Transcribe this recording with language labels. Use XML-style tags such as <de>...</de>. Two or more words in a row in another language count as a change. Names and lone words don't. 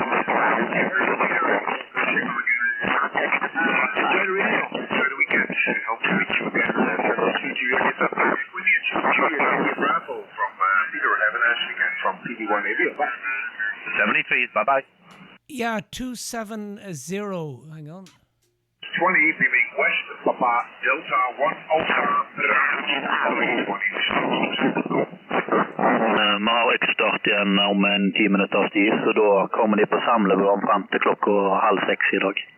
<en>From EI2JIB. 73, bye-bye. Yeah, 270, hang on. 20, beaming west, Papa Delta 1 Alpha,</en> <no>Vi har start igjen om 10 minutters tid, så da kommer de på samlebånd frem til klokka 5:30 i dag.</no>